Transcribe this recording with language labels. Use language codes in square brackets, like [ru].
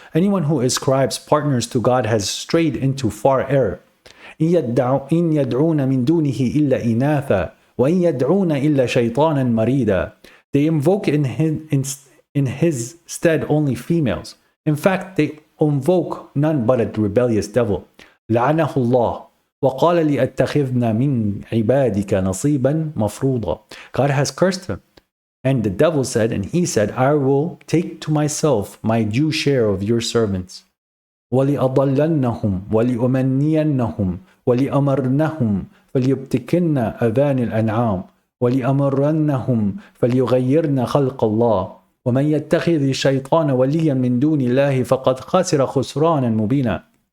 [en] Anyone who ascribes partners to God has strayed into far error. [ar] إن يدعون من دونه إلا إناثا وإن يدعون إلا شيطانا مريدا. [en] They invoke in his stead only females. In fact, they invoke none but a rebellious devil. [ar] لعنه الله. وقال لأتخذنا من عبادك نصيبا مفروضا. [en] God has cursed him. And the devil said, and he said, I will take to myself my due share of your servants. [ar] وَلِأَضَلَّنَّهُمْ وَلِأُمَنِّيَنَّهُمْ وَلِأَمَرْنَهُمْ فَلْيُبْتِكِنَّ أَذَانِ الْأَنْعَامِ وَلِأَمَرَّنَّهُمْ فَلْيُغَيِّرْنَ خَلْقَ اللَّهِ وَمَنْ يَتَّخِذِ الشَّيْطَانَ وَلِيًّا مِنْ دُونِ اللَّهِ فَقَدْ خَسِرَ خُسْرَانًا مُبِينًا.